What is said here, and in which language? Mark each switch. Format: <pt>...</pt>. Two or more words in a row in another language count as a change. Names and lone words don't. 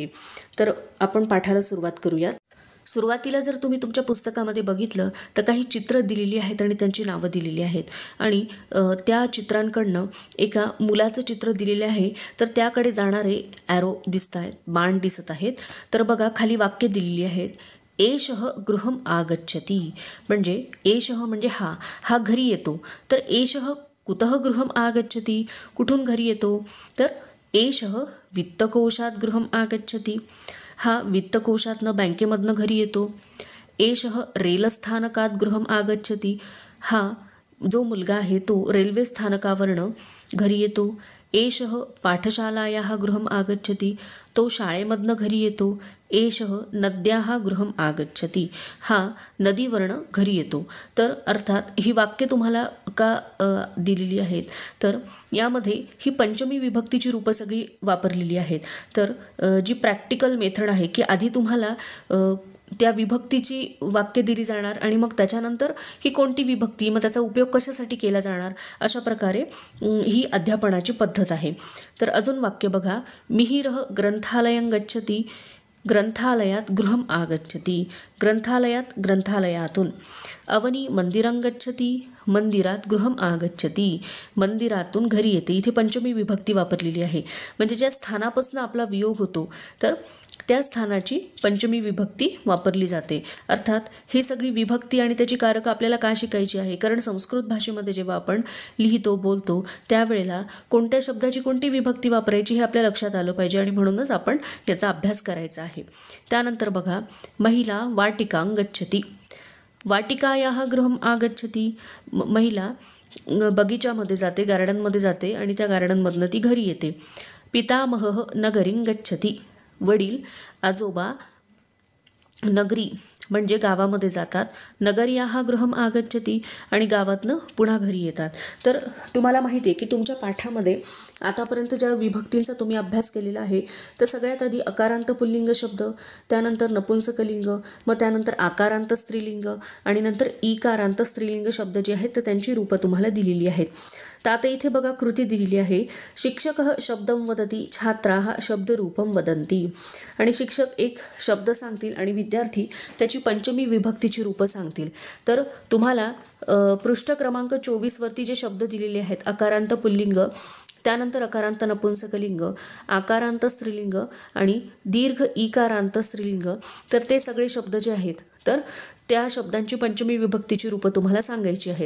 <mr>तर आपण पाठाला सुरुवात करूयात. सुरुवातीला जर तुम्ही तुमच्या पुस्तकामध्ये बघितलं तर काही चित्र दिलेली आहेत आणि त्यांची नावं दिलेली आहेत आणि त्या चित्रांकडनं एका मुलाचं चित्र दिलेले आहे. तर त्याकडे जाणारे ॲरो दिसत आहेत, बाण दिसत आहेत. तर बघा खाली वाक्य दिलेली आहेत.</mr> <sa>एषः गृहम आगच्छति,</sa> <mr>म्हणजे एषः म्हणजे हा घरी येतो.</mr> <sa>तर एषः कुतः गृहम आगच्छति,</sa> <mr>कुठून घरी येतो तर</mr> <sa>एषः वित्तकोशात गृहम आगच्छति,</sa> <mr>हा वित्तकोशातनं बँकेमधनं घरी येतो.</mr> <sa>एषः रेलस्थानकात गृहम आगच्छति,</sa> <mr>हा जो मुलगा आहे तो रेल्वे स्थानकावरनं घरी येतो.</mr> <sa>एषः पाठशालायाः गृहम आगच्छति,</sa> <mr>तो शाळेमधनं घरी येतो.</mr> <sa>एषः नद्याः गृहम आगच्छति,</sa> <mr>हा नदीवरनं घरी येतो. तर अर्थात ही वाक्य तुम्हाला का दिलेली आहेत तर यामध्ये ही पंचमी विभक्तीची रूपं सगळी वापरलेली आहेत. तर जी प्रॅक्टिकल मेथड आहे की आधी तुम्हाला त्या विभक्तीची वाक्य दिली जाणार आणि मग त्याच्यानंतर ही कोणती विभक्ती, मग त्याचा उपयोग कशासाठी केला जाणार, अशा प्रकारे ही अध्यापनाची पद्धत आहे. तर अजून वाक्य बघा.</mr> <sa>मिहिरः ग्रंथालयं गच्छति, ग्रंथालयात गृहम आगच्छति, ग्रंथालयात ग्रंथालयातून. अवनी मंदिरं गच्छति, मंदिरात गृहम आगच्छति,</sa> <mr>मंदिरातून घरी येते. इथे पंचमी विभक्ती वापरलेली आहे. म्हणजे ज्या स्थानापासून आपला वियोग होतो तर त्या स्थानाची पंचमी विभक्ती वापरली जाते. अर्थात ही सगळी विभक्ती आणि त्याची कारकं आपल्याला का शिकायची आहे, कारण संस्कृत भाषेमध्ये जेव्हा आपण लिहितो बोलतो त्यावेळेला कोणत्या शब्दाची कोणती विभक्ती वापरायची हे आपल्या लक्षात आलं पाहिजे आणि म्हणूनच आपण याचा अभ्यास करायचा आहे. त्यानंतर बघा.</mr> <sa>महिला वाटिकां गच्छति, वाटिकायाः गृहम आगच्छति,</sa> <mr>महिला बगीचामध्ये जाते, गार्डनमध्ये जाते आणि त्या गार्डनमधनं ती घरी येते.</mr> <sa>पितामहः नगरीं गच्छति,</sa> <mr>वडील आजोबा नगरी म्हणजे गावामध्ये जातात.</mr> <sa>नगर्याः गृहम आगच्छति,</sa> <mr>आणि गावातनं पुन्हा घरी येतात. तर तुम्हाला माहिती आहे की तुमच्या पाठामध्ये आतापर्यंत ज्या विभक्तींचा तुम्ही अभ्यास केलेला आहे तर सगळ्यात आधी अकारांत पुल्लिंग शब्द, त्यानंतर नपुंसकलिंग, मग त्यानंतर आकारांत स्त्रीलिंग आणि नंतर इकारांत स्त्रीलिंग शब्द जे आहेत तर त्यांची रूपं तुम्हाला दिलेली आहेत. तर आता इथे बघा कृती दिलेली आहे.</mr> <sa>शिक्षकः शब्दं वदति, छात्राः शब्दरूपं वदन्ति,</sa> <mr>आणि शिक्षक एक शब्द सांगतील आणि विद्यार्थी त्याची पंचमी विभक्तीची रूपं सांगतील. तर तुम्हाला पृष्ठ क्रमांक 24 वरती जे शब्द दिलेले आहेत, अकारांत पुल्लिंग, त्यानंतर अकारांत नपुंसकलिंग, आकारांत स्त्रीलिंग आणि दीर्घ इकारांत स्त्रीलिंग, तर ते सगळे शब्द जे आहेत तर त्या शब्दांची पंचमी विभक्तीची रूपं तुम्हाला सांगायची आहेत.</mr>